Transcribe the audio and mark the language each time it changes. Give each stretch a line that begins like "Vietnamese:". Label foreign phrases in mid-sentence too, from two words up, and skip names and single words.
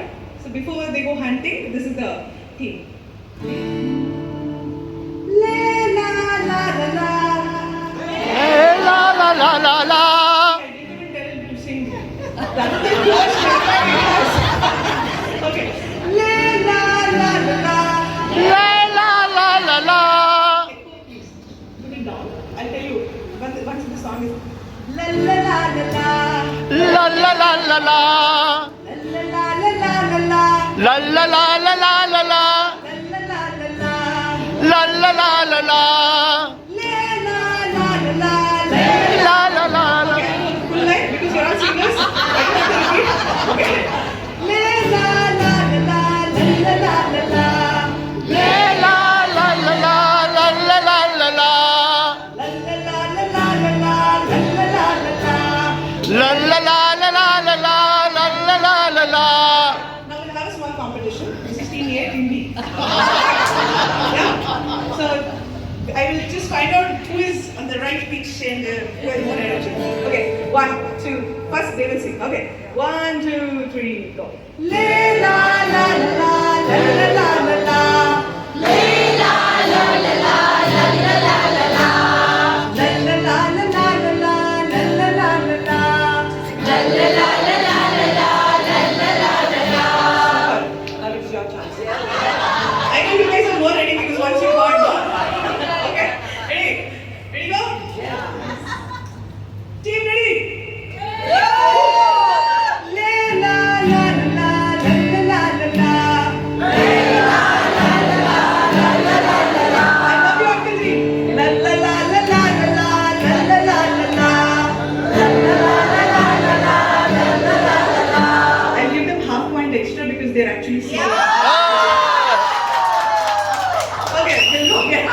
English: So before they go hunting, this is the theme. La la la la la. I didn't even tell him to sing. That is the first. Okay. La la la la. Echo, please. Put it down. I'll tell you. Once the song is la la la la La la la la la. la la la la La la la la la la la. La la la la la. La la la la. Full line because you're all singers. Okay. La la la la la la la la la. La la la la la la la la la la la. Now we'll have a small competition. 16-8 Hindi. Yeah. So I will just find out who is on the right pitch and who has more energy. Okay. 1, 2. First they will sing. Okay. 1, 2, 3, go. Le la la la la la la la la. Le la la la la la la la la la. La la la la la la la la la la la la. La la la la la la la la la la la. Now it's your chance. I know you guys are more ready because once you got one. Okay. Ready? Ready go? Team ready? Le la la la la la la la la. Le la la la la la la la la. I love you, Uncle Ji. La la la la la la la la la la la. La la la la la la la la la la. I'll give them half point extra because they're actually singing. Okay, we'll go again.